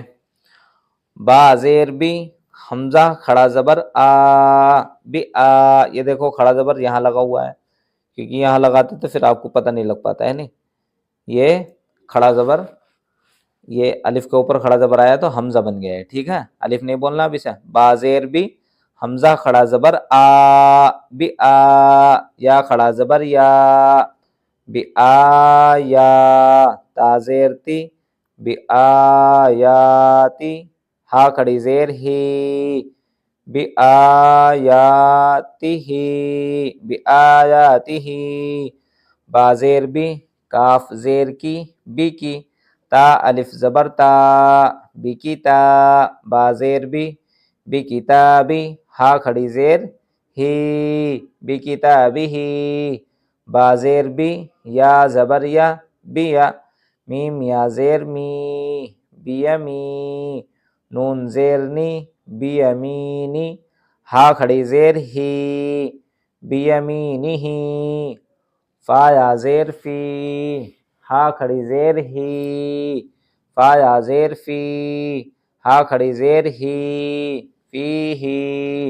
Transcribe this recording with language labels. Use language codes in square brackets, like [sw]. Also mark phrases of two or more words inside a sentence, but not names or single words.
[ur] با زیر بی، حمزہ کھڑا زبر آ، بی آ، یہ دیکھو کھڑا زبر یہاں لگا ہوا ہے، کیونکہ یہاں لگاتے تو پھر آپ کو پتہ نہیں لگ پاتا ہے، نہیں، یہ کھڑا زبر، یہ الف کے اوپر کھڑا زبر آیا تو حمزہ بن گیا ہے، ٹھیک ہے، الف نہیں بولنا اب اسے، با زیر بی، حمزہ کھڑا زبر آ، بی آ، یا کھڑا زبر یا، بی آ یا، تا زیر تی، [ar] بی آیاتی، [ur] ہا کھڑی زیر ہی، [ar] بی آیاتہ، بی آیاتہ، [ur] با زیر بی، کاف زیر کی، بی کی، تا الف زبر تا، بی کی تا، با زیر بی، [ar] بی کتابی، [ur] ہا کھڑی زیر ہی، [ar] بی کتابی، [ur] با زیر بی، یا زبر یا، بیا، میم یا زیر می، بیمی، نون زیر نی، بیمینی، ہا کھڑی زیر ہی، بیمینہ، فا یا زیر فی، ہا کھڑی زیر ہی، فا یا زیر فی، ہا کھڑی زیر ہی، [ar] فی ہی۔